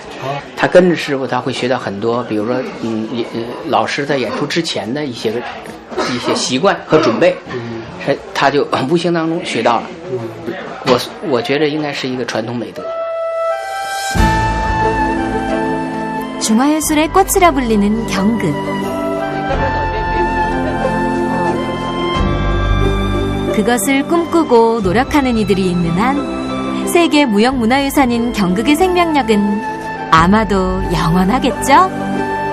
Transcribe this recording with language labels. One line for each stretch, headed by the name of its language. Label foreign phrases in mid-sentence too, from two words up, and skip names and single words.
Chinese: 他跟着师傅，他会学到很多，比如说老师在演出之前的一些习惯和准备，他就无形当中学到了。我觉得应该是一个传统美德。
Korean: 중화예술의 꽃이라 불리는 경극. 그것을 꿈꾸고 노력하는 이들이 있는 한 세계 무형문화유산인 경극의 생명력은 아마도 영원하겠죠?